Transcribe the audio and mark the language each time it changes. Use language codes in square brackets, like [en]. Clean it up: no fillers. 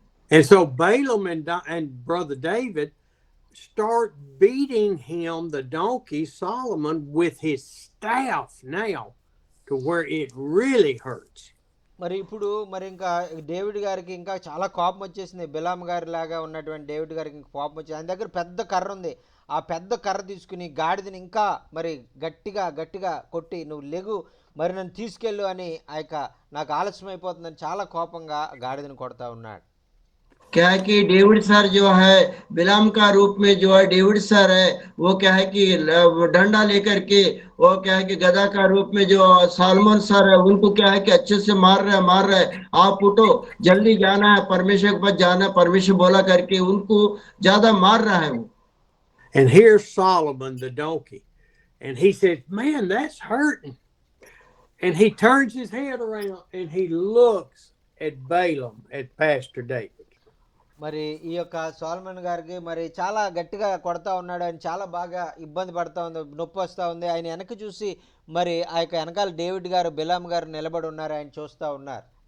[en] And so Balaam and Brother David start beating him, the donkey, Solomon, with his staff now to where it really hurts. [te] మరి ఇప్పుడు మరి ఇంకా David గారికి ఇంకా చాలా కోపం వచ్చేసింది, బిలాం గారి లాగా ఉన్నటువంటి డేవిడ్ గారికి ఇంకా కోపం వచ్చింది. ఆయన దగ్గర పెద్ద కర్ర ఉంది, ఆ పెద్ద కర్ర తీసుకుని గాడిదని ఇంకా మరి గట్టిగా కొట్టి, నువ్వు లెగు మరి నన్ను తీసుకెళ్ళు అని, ఆ యొక్క నాకు ఆలస్యం అయిపోతుందని చాలా కోపంగా గాడిదని కొడతా ఉన్నాడు. [hi] क्या है कि डेविड सर जो है बिलाम का रूप में जो है डेविड सर है, वो क्या है कि डंडा लेकर के वो क्या है कि गधा का रूप में जो सालमन सर है उनको क्या है कि अच्छे से मार रहे हैं, आप उठो जल्दी जाना है, परमेश्वर के पास जाना है, परमेश्वर बोला करके उनको ज्यादा मार रहा है वो। [en] And here's Solomon, the donkey, and he says, man, that's hurting. And he turns his head around and he looks at Balaam, at Pastor David. [te] మరి ఈ యొక్క సోలమన్ గారికి మరి చాలా గట్టిగా కొడతా ఉన్నాడు, ఆయన చాలా బాగా ఇబ్బంది పడతా ఉంది, నొప్పి వస్తూ ఉంది. ఆయన వెనక్కి చూసి మరి ఆ యొక్క వెనకాల డేవిడ్ గారు బిలాం గారు నిలబడి ఉన్నారు, ఆయన చూస్తూ ఉన్నారు.